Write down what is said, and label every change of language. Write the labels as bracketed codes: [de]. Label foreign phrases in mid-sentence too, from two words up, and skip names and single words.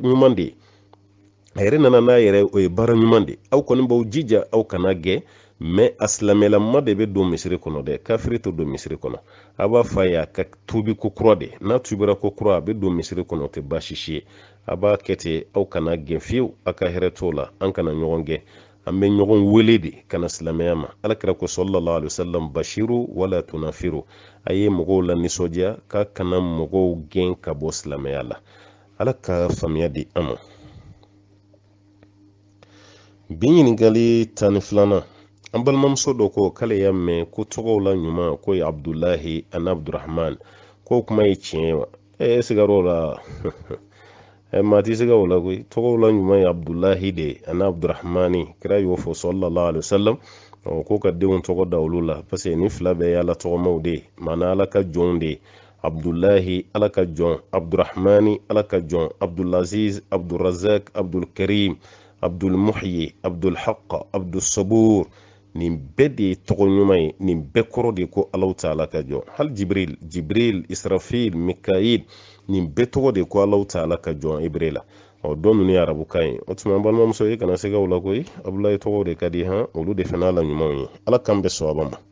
[bm] ɲuman de ye a yɛrɛ nana n'a yɛrɛ o ye baara ɲuman de aw kɔni b'aw jija aw kana gɛn mɛ a silamɛlama de bɛ don misiri kɔnɔ dɛ kafiri to don misiri kɔnɔ a b'a fɔ a ye a ka tuubi ko kura de n'a tubira ko kura a bɛ don misiri kɔnɔ o tɛ baasi si ye a b'a kɛ ten aw kana gɛn fiyewu a ka hɛrɛ t'o la an kana ɲɔgɔn gɛn an bɛ ɲɔgɔn wele de kana silamɛya ma alakira ko [ar] صلى الله عليه وسلم بشروا ولا تنفروا [bm] a ye mɔgɔw la nisɔndiya k'a kana mɔgɔw gɛn ka bɔ silamɛya la ala ka faamuya di an ma bi ɲininkali 12 an balimamuso dɔ ko k'ale y'a mɛn ko tɔgɔw la ɲuman ko ye abdulahi ani abdurahman ko kuma ye tiɲɛ ye wa sigar'o la maa ti siga o la koyi tɔgɔw la ɲuman ye abdulahi de ani abdurahmani kira y'o fɔ sallallahu [ar] عليه وسلم [bm] ko ka denw tɔgɔ da olu la [fr] parce que [bm] ni fila bɛɛ ye ala tɔgɔmaw de ye maana ala ka jɔnw de ye abdulahi ala ka jɔn abdurahmani ala ka jɔn abdulaziz abdurazak abdulkarim abdulmuhyi abdulhaq abdulsabur nin bɛɛ de ye tɔgɔ ɲuman ye nin bɛɛ kɔrɔ de ko alaw ta'ala ka jɔn hali jibril israfil mikail nin bɛɛ tɔgɔ de ko alaw ta'ala ka jɔn ibre la dɔn ninnu ye arabukan ye o tuma balimamuso ye kana se ka o la koyi abulayi tɔgɔw de ka di olu de fana la ɲumanw ye ala kan bɛ sɔrɔ ma